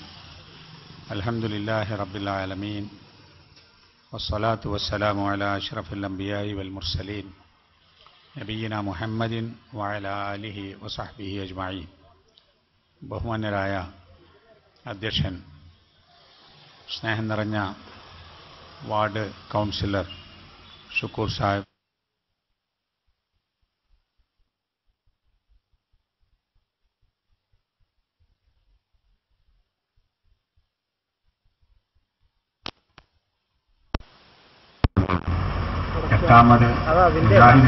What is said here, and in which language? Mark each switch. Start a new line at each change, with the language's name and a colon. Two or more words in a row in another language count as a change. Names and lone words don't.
Arabic: الحمد لله رب العالمين والصلاة والسلام على أشرف الأنبياء والمرسلين نبينا محمد وعلى آله وصحبه أجمعين.
Malayalam: ബഹുമാന്യരായ അധ്യക്ഷൻ, സ്നേഹം നിറഞ്ഞ വാർഡ് കൗൺസിലർ ഷുക്കൂർ സാഹിബ്, എട്ടാമത് മുജാഹിദ്